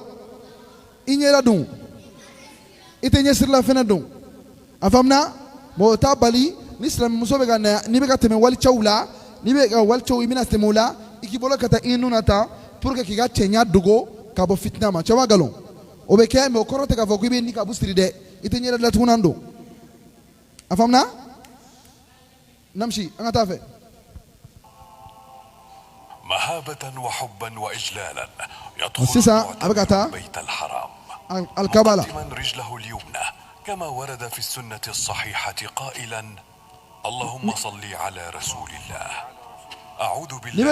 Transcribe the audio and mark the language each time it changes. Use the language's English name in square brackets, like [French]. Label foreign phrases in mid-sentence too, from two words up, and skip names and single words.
[Bambara] i ɲɛda don i tɛ ɲɛsirila fɛnɛ don a faamuna bon o t'a bali ni silamɛmuso bɛ ka na n'i bɛ ka tɛmɛ walicɛw la n'i bɛ ka walicɛw i bɛna tɛmɛ o la i k'i bolo ka taa i nun na tan [French] pour que [Bambara] k'i ka cɛɲa dogo ka bɔ fitina ma cɛ ma nkalon o bɛ kɛ mais o kɔrɔ tɛ k'a fɔ k'i bɛ nikabu siri dɛ i tɛ ɲɛda datugunan don a faamuna namsi an ka taa fɛ. [Arabic] مهابة وحبا وإجلالا سيسا، يدخل أبقى بيت الحرام الكبالة مقدما رجله اليمنى كما ورد في السنة الصحيحة قائلا اللهم صل على رسول الله أعوذ بالله